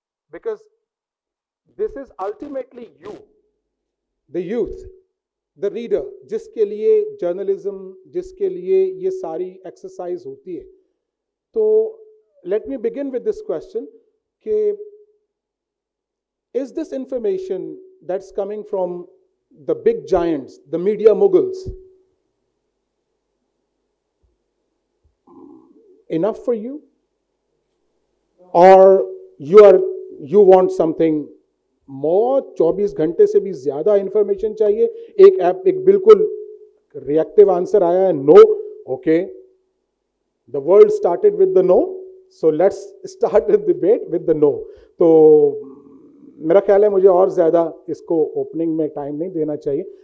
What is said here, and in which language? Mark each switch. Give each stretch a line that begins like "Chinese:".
English: Because this is ultimately you, the youth, the reader,
Hindi: जिसके लिए journalism, जिसके लिए ये सारी एक्सरसाइज होती है.
English: तो let me begin with this question कि is this information that's coming from the big giants, the media moguls, enough for you, or you want something more?
Hindi: 24 घंटे से भी ज्यादा इंफॉर्मेशन चाहिए. एक बिल्कुल रिएक्टिव आंसर आया है, no.
English: Okay, the world started with the no, so let's start with debate with the no.
Hindi: तो मेरा ख्याल है मुझे और ज़्यादा इसको ओपनिंग में टाइम नहीं देना चाहिए.